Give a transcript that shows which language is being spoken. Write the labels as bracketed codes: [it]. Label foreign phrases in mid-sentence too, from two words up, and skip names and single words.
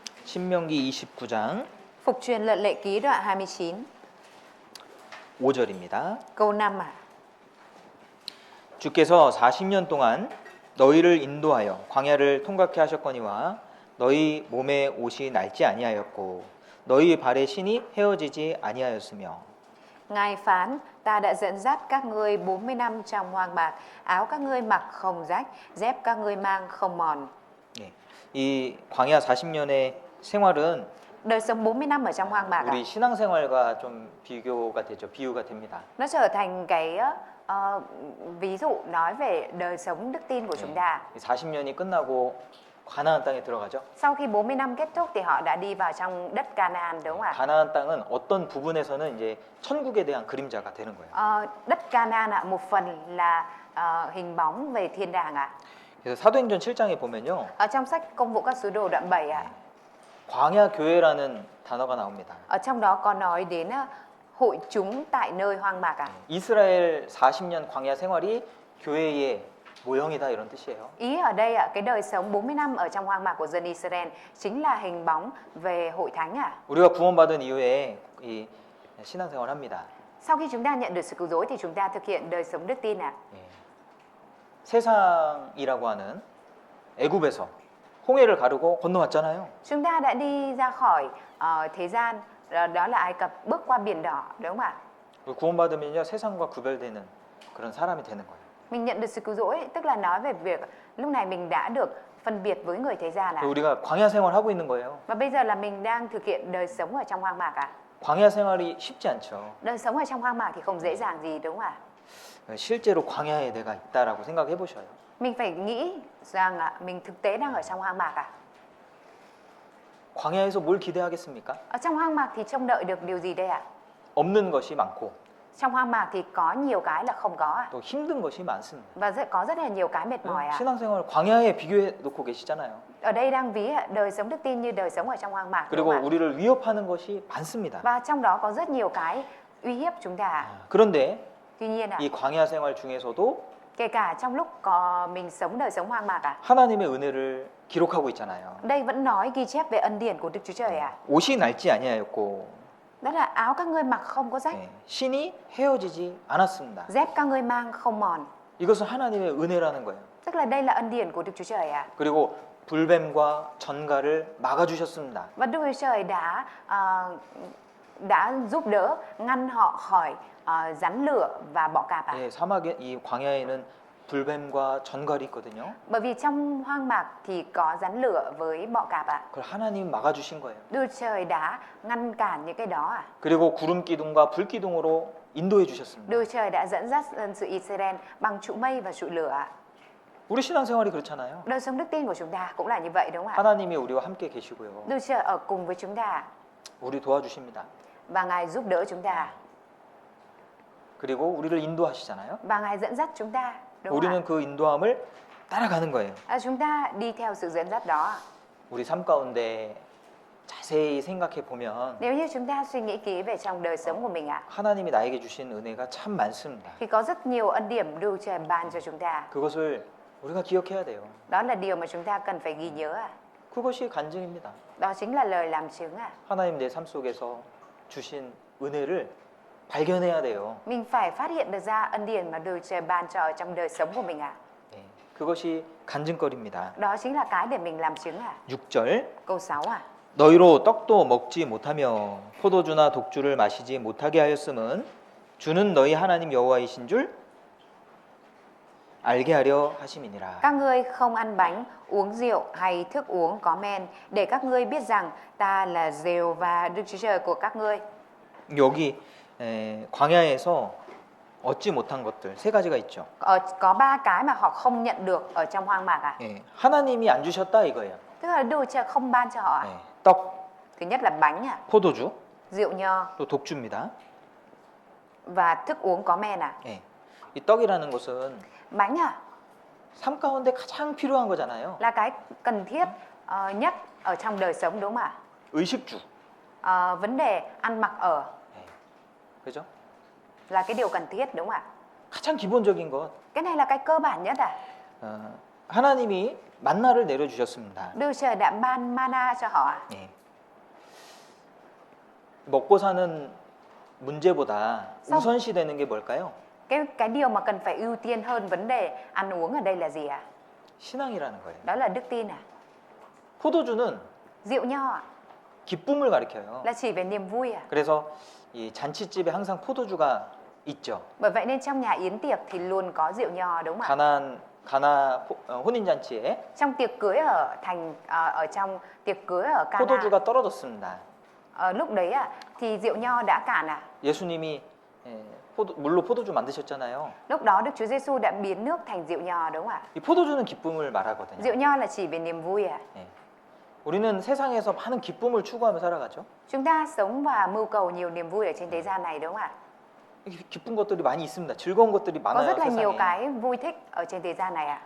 [ko] 신명기 29장 [vi] Phục truyền luật lệ ký đoạn 29, [ko] 5절입니다. [vi] câu 5 ạ. [ko] 주께서 40년 동안 너희를 인도하여 광야를 통과케 하셨거니와 너희 몸에 옷이 낡지 아니하였고 너희 발의 신이 헤어지지 아니하였으며. [vi] Ngài phán, ta đã dẫn dắt các ngươi 40 năm trong hoang mạc, áo các ngươi mặc không rách, dép các ngươi mang không mòn. [ko] 예, 이 광야 40년의 생활은 [vi] Đời sống 40 năm ở trong hoang mạc ạ. [ko] 우리 신앙생활과 좀 비교가 되죠. 비유가 됩니다. [vi] Nó trở thành cái ví dụ nói về đời sống đức tin của chúng ta. [ko] 40년이 끝나고 가나안 땅에 들어가죠. [vi] Sau khi 40 năm kết thúc thì họ đã đi vào trong đất Canaan đúng không ạ? [ko] 가나안 땅은 어떤 부분에서는 이제 천국에 대한 그림자가 되는 거예요. [vi] Đất Canaan ạ, một phần là hình bóng về thiên đàng ạ. [ko] 그래서 사도행전 7장에 보면요. [vi] Ở trong sách Công vụ các sứ đồ đoạn 7 ạ. [ko] 광야 교회라는 단어가 나옵니다. [vi] Ở trong đó có nói đến hội chúng tại nơi hoang mạc ạ. [ko] 이스라엘 40년 광야 생활이 교회의 모형이다 이런 뜻이에요. [vi] Ý ở đây ạ, cái đời sống 40 năm ở trong hoang mạc của dân Israel chính là hình bóng về hội thánh ạ. [ko] 우리가 구원받은 이후에 이 신앙생활 합니다. [vi] Sau khi chúng ta nhận được sự cứu rỗi thì chúng ta thực hiện đời sống đức tin ạ. [ko] 예. 세상이라고 하는 애굽에서 홍해를 가르고 건너왔잖아요. [vi] Chúng ta đã đi ra khỏi thế gian, đó là Ai Cập, bước qua biển đỏ đúng không ạ? [ko] 구원받으면요 세상과 구별되는 그런 사람이 되는 거예요. [vi] Mình nhận được sự cứu rỗi, tức là nói về việc lúc này mình đã được phân biệt với người thế gian ạ. [ko] 우리가 광야 생활 하고 있는 거예요. [vi] Và bây giờ là mình đang thực hiện đời sống ở trong hoang mạc ạ. [ko] 광야 생활이 쉽지 않죠. [vi] Đời sống ở trong hoang mạc thì không dễ dàng gì đúng không ạ? [ko] 실제로 광야에 내가 있다라고 생각해 보셔요. [vi] Mình phải nghĩ rằng mình thực tế đang ở trong hoang mạc ạ. [ko] 광야에서 뭘 기대하겠습니까? [vi] Ở trong hoang mạc thì trông đợi được điều gì đây ạ? [ko] 없는 것이 많고 [vi] Trong hoang mạc thì có nhiều cái là không có ạ. [ko] 또 힘든 것이 많습니다. [vi] Và có rất là nhiều cái mệt mỏi ạ. [ko] 신앙생활 광야에 비교해 놓고 계시잖아요. [vi] Ở đây đang ví đời sống đức tin như đời sống ở trong hoang mạc đúng [ko] 그리고 [vi] không ạ? [ko] 우리를 위협하는 것이 많습니다. [vi] Và trong đó có rất nhiều cái uy hiếp chúng ta ạ. [ko] 그런데 [vi] Tuy nhiên ạ, [ko] 이 광야 생활 중에서도 [vi] kể cả trong lúc mình sống đời sống hoang mạc ạ, [ko] 하나님의 은혜를 기록하고 있잖아요. [vi] đây vẫn nói ghi chép về ân điển của Đức Chúa Trời ạ. [ko] 옷이 낡지 아니하였고 [vi] Đó là áo các ngươi mặc không có rách, [ko] 신이 헤어지지 않았습니다. [vi] dép các ngươi mang không mòn. [ko] 이것은 하나님의 은혜라는 거예요. [vi] Tức là đây là ân điển của Đức Chúa Trời ạ. [ko] 그리고 불뱀과 전갈을 막아주셨습니다. [vi] Và Đức Chúa Trời đã giúp đỡ ngăn họ khỏi rắn lửa và bọ cạp ạ. [ko] 예, 사막에 이 광야에는 불뱀과 전갈이 있거든요. [vi] Bởi vì trong hoang mạc thì có rắn lửa với bọ cạp ạ. [ko] 그걸 하나님 막아주신 거예요. [vi] Đức Chúa Trời đã ngăn cản những cái đó ạ. [ko] 그리고 구름 기둥과 불 기둥으로 인도해 주셨습니다. [vi] Đức Chúa Trời đã dẫn dắt dân sự Israel bằng trụ mây và trụ lửa ạ. [ko] 우리 신앙생활이 그렇잖아요. [vi] Đời sống đức tin của chúng ta cũng là như vậy đúng không ạ? [ko] 하나님이 우리와 함께 계시고요. [vi] Đức Chúa Trời ở cùng với chúng ta [ko] 우리 도와주십니다. [vi] và Ngài giúp đỡ chúng ta [ko] 그리고 우리를 인도하시잖아요. [vi] và Ngài dẫn dắt chúng ta đúng không ạ? [ko] 우리는 그 인도함을 따라가는 거예요. [vi] Chúng ta đi theo sự dẫn dắt đó. [ko] 우리 삶 가운데 자세히 생각해 보면 [vi] Nếu như chúng ta suy nghĩ kỹ về trong đời sống của mình ạ, [ko] 하나님이 나에게 주신 은혜가 참 많습니다. [vi] thì có rất nhiều ân điểm Đức Chúa Trời ban cho chúng ta. [ko] 그것을 우리가 기억해야 돼요. [vi] Đó là điều mà chúng ta cần phải ghi nhớ ạ. [ko] 그것이 간증입니다. [vi] Đó chính là lời làm chứng ạ. [ko] 하나님 내 삶 속에서 주신 은혜를 발견해야 돼요. [vi] Mình phải phát hiện được ra ân điển mà Đức Chúa Trời ban cho ở trong đời sống của mình ạ. [ko] 네, 그것이 간증거리입니다. [vi] Đó chính là cái để mình làm chứng ạ. [ko] 6절 [vi] Câu 6 ạ. [ko] 너희로 떡도 먹지 못하며 포도주나 독주를 마시지 못하게 하였음은 주는 너희 하나님 여호와이신 줄 알게 하려 하심이니라. [vi] Các ngươi không ăn bánh, uống rượu hay thức uống có men để các ngươi biết rằng ta là Giêhô và Đức Chúa Trời của các ngươi. [ko] 여기 광야에서 얻지 못한 것들 세 가지가 있죠. [vi] Có ba cái mà họ không nhận được ở trong hoang mạc ạ. [ko] 예, 하나님이 안 주셨다 이거예요. [vi] Tức là Đức Chúa Trời không ban cho họ ạ. [ko] 예, 떡, [vi] Thứ nhất là bánh ạ, [ko] 포도주, [vi] rượu nho [ko] 또 독주입니다. [vi] và thức uống có men ạ. [ko] 예, 이 떡이라는 것은 [vi] Bánh ạ [ko] 삶 가운데 가장 필요한 거잖아요. [vi] là cái cần thiết nhất ở trong đời sống đúng không ạ? [ko] 의식주, [vi] Vấn đề ăn mặc ở [ko] 그죠? [vi] là cái điều cần thiết đúng không ạ? [ko] 가장 기본적인 것. [vi] Cái này là cái cơ bản nhất ạ. [ko] 하나님이 만나를 내려주셨습니다. [vi] Đức Chúa Trời đã ban mana cho họ ạ. [ko] 예, 먹고 사는 문제보다 [vi] Xong. [ko] 우선시 되는 게 뭘까요? [vi] Cái điều mà cần phải ưu tiên hơn vấn đề ăn uống ở đây là gì ạ? [ko] 신앙이라는 거예요. [vi] Đó là đức tin à? [ko] 포도주는 [vi] Rượu nho ạ? [ko] 기쁨을 가리켜요. [vi] Là chỉ về niềm vui à? [ko] 그래서 이 잔치집에 항상 포도주가 있죠. [vi] Bởi vậy nên trong nhà yến tiệc thì luôn có rượu nho đúng không ạ? [ko] 혼인 잔치에 [vi] Trong tiệc cưới ở trong tiệc cưới ở Cana, [ko] 포도주가 떨어졌습니다. [vi] lúc đấy thì rượu nho đã cạn à? [ko] 예수님이 물로 포도주 만드셨잖아요. [vi] Lúc đó Đức Chúa Giêsu đã biến nước thành rượu nho đúng không ạ? [ko] 이 포도주는 기쁨을 말하거든요. [vi] Rượu nho là chỉ về niềm vui à? [ko] 예. 우리는 세상에서 많은 기쁨을 추구하며 살아가죠. [vi] Chúng ta sống và mưu cầu nhiều niềm vui ở trên thế gian này đúng không ạ? [ko] 기쁜 것들이 많이 있습니다. 즐거운 것들이 [vi] Có [ko] 많아요, [vi] rất là nhiều [ko] 세상에. [vi] cái vui thích ở trên thế gian này ạ.